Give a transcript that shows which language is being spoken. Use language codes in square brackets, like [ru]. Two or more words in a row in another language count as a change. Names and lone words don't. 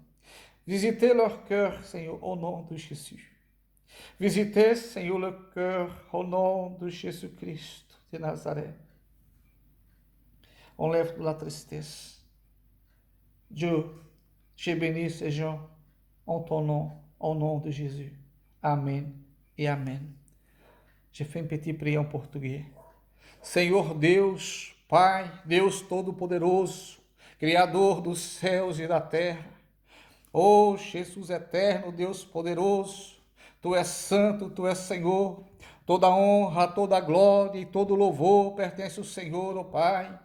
[fr] Visitez leur cœur, Seigneur, au nom de Jésus. Visitez, Seigneur, le cœur au nom de Jésus-Christ de Nazareth. Enlève la tristesse. Dieu, je bénis ces gens en ton nom, au nom de Jésus. [pt] Amém e amém. [fr] Je fais une petite prière en português. [pt] Senhor Deus, Pai, Deus Todo-Poderoso, Criador dos céus e da terra, oh Jesus eterno, Deus poderoso, Tu és santo, Tu és Senhor, toda honra, toda glória e todo louvor pertence ao Senhor, ó Pai.